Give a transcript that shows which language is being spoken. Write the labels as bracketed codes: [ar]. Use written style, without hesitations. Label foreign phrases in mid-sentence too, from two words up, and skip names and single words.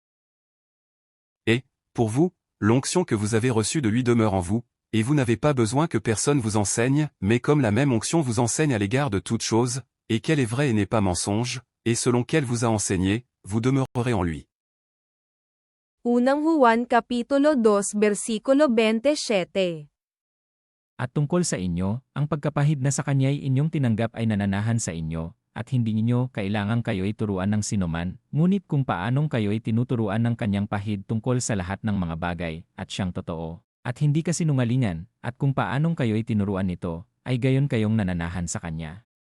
[fr] Et, pour vous, l'onction que vous avez reçue de lui demeure en vous, et vous n'avez pas besoin que personne vous enseigne, mais comme la même onction vous enseigne à l'égard de toutes choses, et qu'elle est vraie et n'est pas mensonge, et selon qu'elle vous a enseigné, vous demeurerez en lui. [tl] 1 Juan Kapitulo 2 versikulo 27. At tungkol sa inyo, ang pagkapahid na sa kanya'y inyong tinanggap ay nananahan sa inyo, at hindi ninyo kailangang kayo'y turuan ng sinuman, ngunit kung paanong kayo'y tinuturuan ng kanyang pahid tungkol sa lahat ng mga bagay, at siyang totoo, at hindi kasinungalingan, at kung paanong kayo'y tinuruan nito, ay gayon kayong nananahan sa kanya.